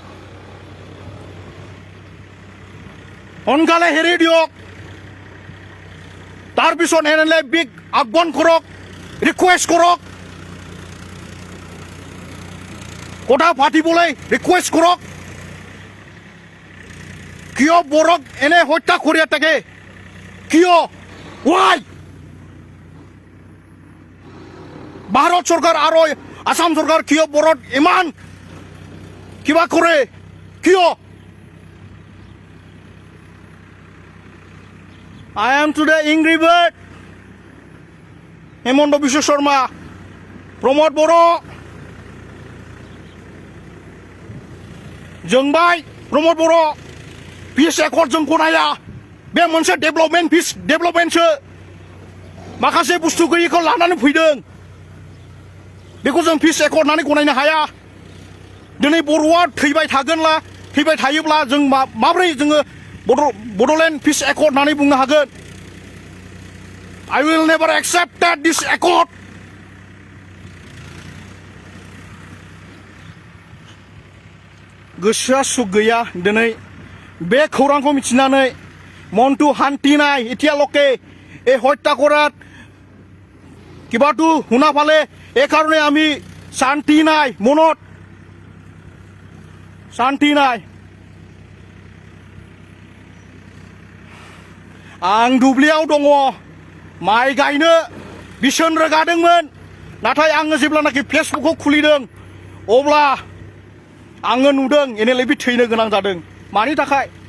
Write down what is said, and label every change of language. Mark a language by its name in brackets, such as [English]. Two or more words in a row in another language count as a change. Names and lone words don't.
[Assamese] সোনকালে হেৰি দিয়ক তাৰপিছত NLFB আহ্বান কৰক ৰিকুৱেষ্ট কৰক কথা পাতিবলৈ ৰিকুৱেষ্ট কৰক কিয় বৰক এনে হত্যা কৰি থাকে কিয় ৱাই ভাৰত চৰকাৰ আৰু আসাম চৰকাৰ কিয় বৰত ইমান কিবা কৰে কিয় [English] I am today angry bird [Assamese] হেমন্ত বিশ্ব শর্মা प्रमोद बर' [Bodo] जोंबाय प्रमोद बर' [English] peace accord [Bodo] जों गनाया बे मोनसे [English] development peace [Bodo] डेभेलपमेन्टसो माखासे बुस्थु गैयैखौ लानानै फैदों बेखौ जों [English] peace accord [Bodo] होननानै गनायनो हाया दिनै बर'आ थैबाय थायोब्ला जों माबोरै जोङो बड'लेण्ड [English] peace accord [Bodo] होननानै बुंनो हागोन [English] I will never accept that this accord [Bodo] गोसोआ सुख गैया दिनै बे खौरांखौ मिथिनानै [Assamese] মনটো শান্তি নাই এতিয়ালৈকে এই হত্যা কৰাত কিবাটো শুনা পালে এই কাৰণে আমি শান্তি নাই মনত শান্তি নাই [Bodo] आं दुब्लियाव दङ माइ गायनो बिसोन रोगादोंमोन नाथाय आङो जेब्लानाखि फेसबुकखौ खुलिदों अब्ला आङो नुदों NLFB थैनो गोनां जादों मानि थाखाय